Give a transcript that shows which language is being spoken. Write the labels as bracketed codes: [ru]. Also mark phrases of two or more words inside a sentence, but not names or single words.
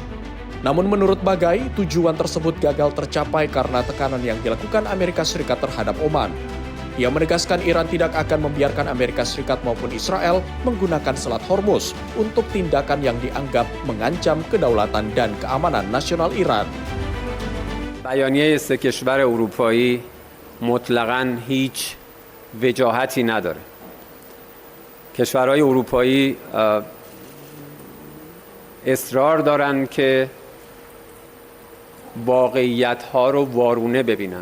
[id] Namun menurut Bagai, tujuan tersebut gagal tercapai karena tekanan yang dilakukan Amerika Serikat terhadap Oman. Ia menegaskan Iran tidak akan membiarkan Amerika Serikat maupun Israel menggunakan Selat Hormuz untuk tindakan yang dianggap mengancam kedaulatan dan keamanan nasional Iran. [fa] بیانیه سه کشور اروپایی مطلقاً هیچ وجاهتی نداره. کشورهای اروپایی اصرار دارن که واقعیت‌ها رو وارونه ببینن.